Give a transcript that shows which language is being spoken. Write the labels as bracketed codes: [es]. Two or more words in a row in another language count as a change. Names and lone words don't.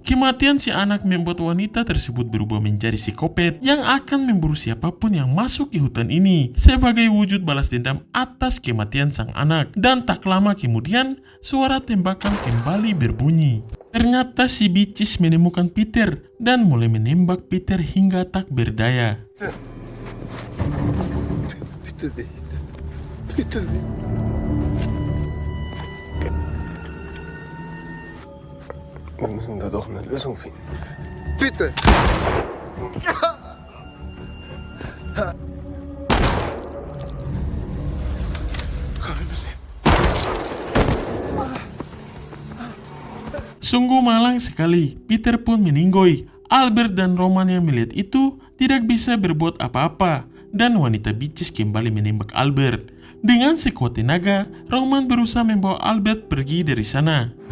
[id] Kematian si anak membuat wanita tersebut berubah menjadi psikopat yang akan memburu siapapun yang masuk ke hutan ini sebagai wujud balas dendam atas kematian sang anak. Dan tak lama kemudian, suara tembakan kembali berbunyi. Ternyata si Bicis menemukan Peter dan mulai menembak Peter hingga tak berdaya. Peter. [de] Wir müssen da doch eine Lösung finden. Bitte! Komm, wir müssen hin. [id] Sungguh malang sekali, Peter pun meninggoy. Albert dan Roman yang melihat itu tidak bisa berbuat apa-apa, dan wanita Bicis kembali menembak Albert. Dengan sekuat tenaga, Roman berusaha membawa Albert pergi dari sana.